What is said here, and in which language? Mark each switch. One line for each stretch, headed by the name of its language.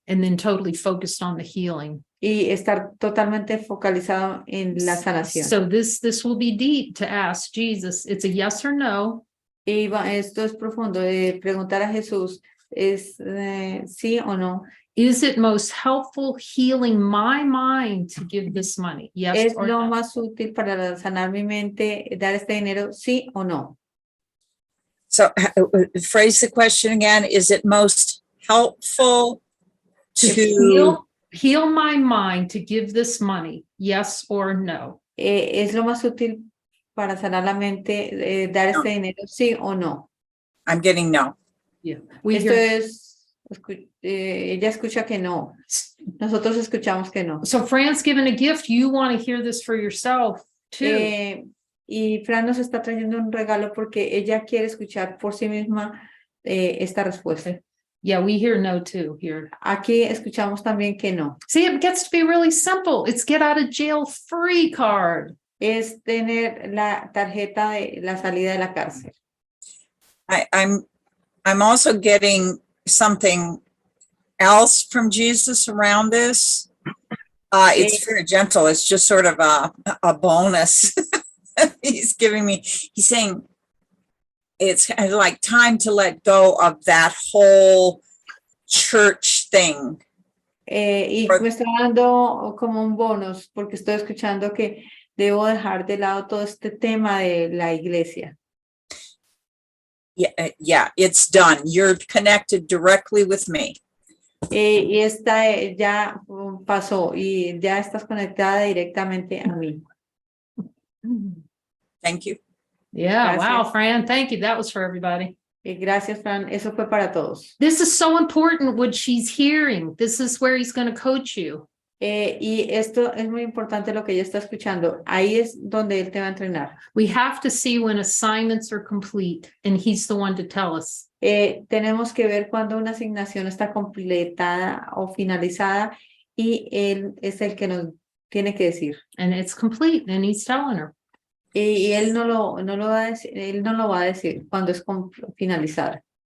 English: And then totally focused on the healing.
Spanish: Y estar totalmente focalizado en la sanación.
English: So this will be deep to ask Jesus. It's a yes or no.
Spanish: Y esto es profundo, preguntar a Jesús, ¿es sí o no?
English: Is it most helpful healing my mind to give this money? Yes
Spanish: ¿Es
English: or
Spanish: lo
English: no?
Spanish: más útil para sanar mi mente, dar este dinero, sí o no?
English: So phrase the question again. Is it most helpful to, heal my mind to give this money, yes or no?
Spanish: Es lo más útil para sanar la mente, dar este dinero, sí o no.
English: I'm getting no. Yeah. We
Spanish: Esto
English: hear,
Spanish: es, ella escucha que no. Nosotros escuchamos que no.
English: so Fran's given a gift, you want to hear this for yourself too.
Spanish: Y Fran nos está trayendo un regalo porque ella quiere escuchar por sí misma esta respuesta.
English: Yeah, we hear no too here.
Spanish: Aquí escuchamos también que no.
English: See, it gets to be really simple. It's get out of jail free card.
Spanish: Es tener la tarjeta de la salida de la cárcel.
English: I'm also getting something else from Jesus around this. It's very gentle. It's just sort of a bonus. He's giving me, he's saying, it's kind of like time to let go of that whole church thing.
Spanish: Y me está dando como un bonus porque estoy escuchando que debo dejar de lado todo este tema de la iglesia.
English: Yeah, it's done. You're connected directly with me.
Spanish: Y esta ya pasó y ya estás conectada directamente a mí.
English: Thank you. Yeah,
Spanish: Gracias.
English: wow, Fran, thank you. That was for everybody.
Spanish: Gracias, Fran. Eso fue para todos.
English: This is so important what she's hearing. This is where he's going to coach you.
Spanish: Y esto es muy importante lo que ella está escuchando. Ahí es donde él te va a entrenar.
English: We have to see when assignments are complete, and he's the one to tell us.
Spanish: Tenemos que ver cuando una asignación está completada o finalizada y él es el que nos tiene que decir.
English: And it's complete, and he's telling her.
Spanish: Y él no lo va a decir, él no lo va a decir cuando es finalizada.